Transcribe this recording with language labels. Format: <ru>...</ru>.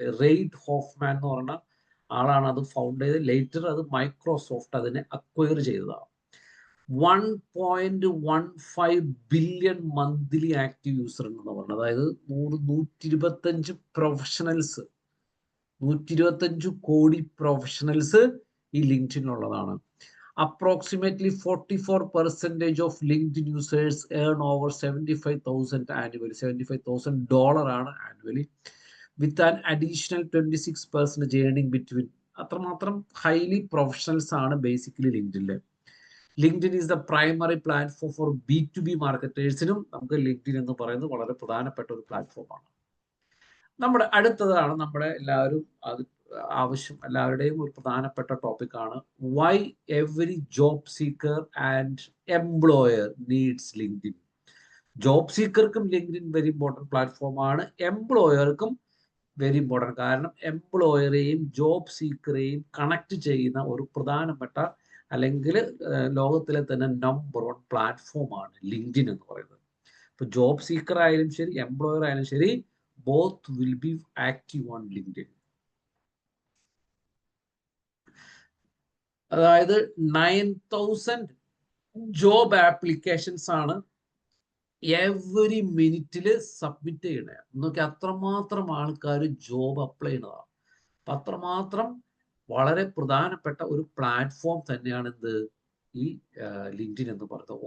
<ml>Raid Hoffman എന്ന് പറഞ്ഞ ആളാണ് അത് ഫൗണ്ട് ചെയ്ത്. ലേറ്റർ അത് മൈക്രോസോഫ്റ്റ് അതിനെ അക്വയർ ചെയ്തതാണ്. 1.15 ബില്യൺ മന്ത്ലി ആക്റ്റീവ് യൂസർ എന്ന് പറഞ്ഞത്. അതായത് 125 പ്രൊഫഷണൽസ്, 125 കോടി പ്രൊഫഷണൽസ് ഈ ലിങ്ക്ഡിനുള്ളതാണ്.</ml> <en>Approximately 44% of LinkedIn users earn over 75,000 annually. $75,000 ആണ് annually, with an additional 26% earning between.</en> <ml>അത്രമാത്രം ഹൈലി പ്രൊഫഷണൽസ് ആണ് basically ലിങ്ക്ഡിനിൽ.</ml> <en>LinkedIn is the primary platform for B2B</en> <ml>മാർക്കറ്റേഴ്സിനും നമുക്ക് ലിങ്ക്ഡിൻ എന്ന് പറയുന്നത് വളരെ പ്രധാനപ്പെട്ട ഒരു പ്ലാറ്റ്ഫോമാണ്. നമ്മുടെ അടുത്തതാണ് നമ്മുടെ എല്ലാവരും എല്ലാവരുടെയും ഒരു പ്രധാനപ്പെട്ട ടോപ്പിക്കാണ്</ml> <en>Why every job seeker and employer needs LinkedIn.</en> <ml>Job സീക്കർക്കും LinkedIn very important പ്ലാറ്റ്ഫോമാണ്, എംപ്ലോയർക്കും വെരി ഇമ്പോർട്ടൻറ്റ്. കാരണം എംപ്ലോയറെയും ജോബ് സീക്കറെയും കണക്ട് ചെയ്യുന്ന ഒരു പ്രധാനപ്പെട്ട അല്ലെങ്കിൽ ലോകത്തിലെ തന്നെ നമ്പർ 1 പ്ലാറ്റ്ഫോമാണ് ലിങ്ക്ഡിൻ എന്ന് പറയുന്നത്. ഇപ്പൊ ജോബ് സീക്കർ ആയാലും ശരി, എംപ്ലോയർ ആയാലും ശരി,</ml> <en>both will be active on LinkedIn.</en> <ml>അതായത് 9000 ജോബ് ആപ്ലിക്കേഷൻസ് ആണ് എവറി മിനിറ്റിൽ സബ്മിറ്റ് ചെയ്യണേ. എന്നൊക്കെ അത്രമാത്രം ആൾക്കാർ ജോബ് അപ്ലൈ ചെയ്യുന്നതാണ്. അപ്പം അത്രമാത്രം വളരെ പ്രധാനപ്പെട്ട ഒരു പ്ലാറ്റ്ഫോം തന്നെയാണ് എന്ത് ഈ ലിങ്ക്ഡിൻ എന്ന് പറയുന്നത്.</ml>